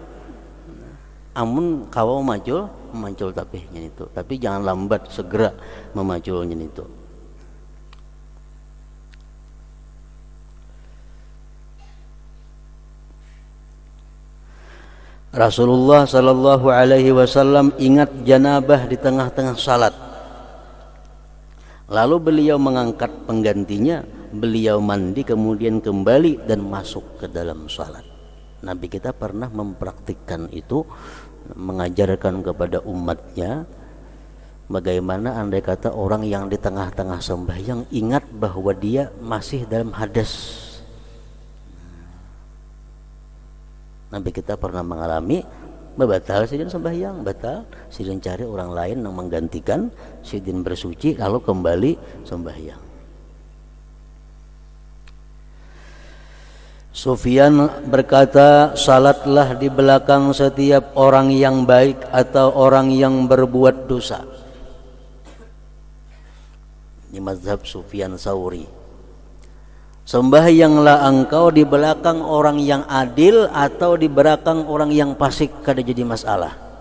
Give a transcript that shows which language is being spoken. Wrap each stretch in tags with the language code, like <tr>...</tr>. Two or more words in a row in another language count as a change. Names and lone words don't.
<bjn>Amun kau macul tapi itu, tapi jangan lambat segera memaculnya itu.</bjn> <id>Rasulullah</id> <ar>صلى الله عليه وسلم</ar> <id>ingat janabah di tengah-tengah salat. Lalu beliau mengangkat penggantinya, beliau mandi kemudian kembali dan masuk ke dalam salat. Nabi kita pernah mempraktikkan itu, mengajarkan kepada umatnya bagaimana andai kata orang yang di tengah-tengah sembahyang ingat bahwa dia masih dalam hadas. Nabi kita pernah mengalami batal sidin sembahyang, batal sidin cari orang lain yang menggantikan, sidin bersuci lalu kembali sembahyang. Sufyan berkata, salatlah di belakang setiap orang yang baik atau orang yang berbuat dosa. Ini mazhab Sufyan Tsauri. Sembahyanglah engkau di belakang orang yang adil atau di belakang orang yang fasik, kada jadi masalah.</id>